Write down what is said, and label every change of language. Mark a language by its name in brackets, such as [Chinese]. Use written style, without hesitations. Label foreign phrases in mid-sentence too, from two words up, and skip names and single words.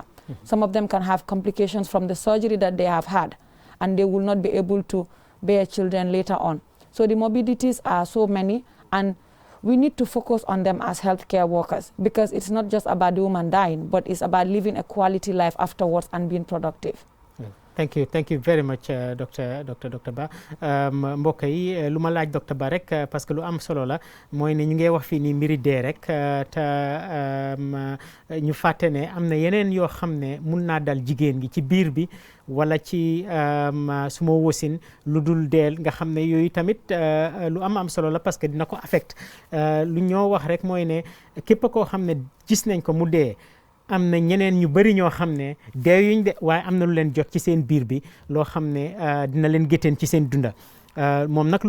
[English] Some of them can have complications from the surgery that they have had, and they will not be able to bear children later on. So the morbidities are so many, and we need to focus on them as healthcare workers, because it's not just about the woman dying, but it's about living a quality life afterwards and being productive. Thank you very much Dr. [Wolof] Ba mbokk yi lu ma laaj Dr. Ba rek [French] parce que [Wolof] lu am solo la mooy ne ñu ngi wax fii nii mbiri dee rek te ñu fàtte ne am na yeneen yoo xam ne mun naa dal jigéen gi ci biir bi wala ci suma wosin lu dul deel nga xam ne yooyu tamit lu am solo la [French] parce que [Wolof] dina ko affect lu ñoo wax rek mooy ne képp koo xam ne gis nañ ko mu dee am na ñeneen ñu bari ñoo xam ne deeyuñ de waaye am na lu leen jot ci seen biir bi loo xam ne dina leen gétteen ci seen dunda moom nag